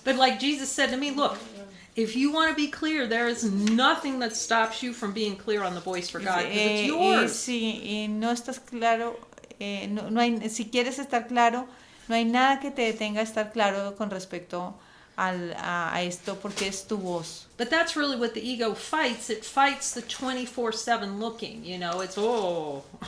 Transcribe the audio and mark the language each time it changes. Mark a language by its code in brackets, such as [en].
[en] But like Jesus said to me, look, if you want to be clear, there is nothing that stops you from being clear on the voice for God, because it's [es] Y [en] yours. [es] si no estás claro, no hay, si quieres estar claro, no hay nada que te detenga a estar claro con respecto a esto, porque es tu voz. [en] But that's really what the ego fights. It fights the 24/7 looking, you know, it's, oh.